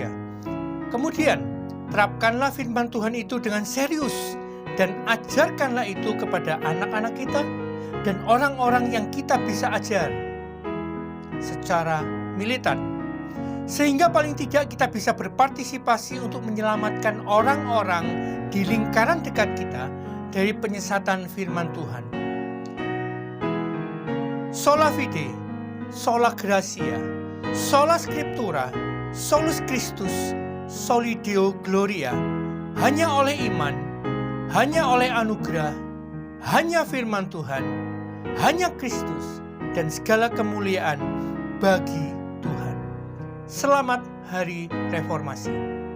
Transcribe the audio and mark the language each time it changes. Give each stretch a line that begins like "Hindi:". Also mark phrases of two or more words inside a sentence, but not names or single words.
Indonesian: Kemudian, terapkanlah firman Tuhan itu dengan serius dan ajarkanlah itu kepada anak-anak kita dan orang-orang yang kita bisa ajar secara militan. Sehingga paling tidak kita bisa berpartisipasi untuk menyelamatkan orang-orang di lingkaran dekat kita dari penyesatan firman Tuhan.
Latin: Sola fide, sola gratia, sola scriptura, solus Christus, soli Deo gloria.
Indonesian: Hanya oleh iman, hanya oleh anugerah, hanya firman Tuhan, hanya Kristus, dan segala kemuliaan bagi Tuhan. Selamat Hari Reformasi.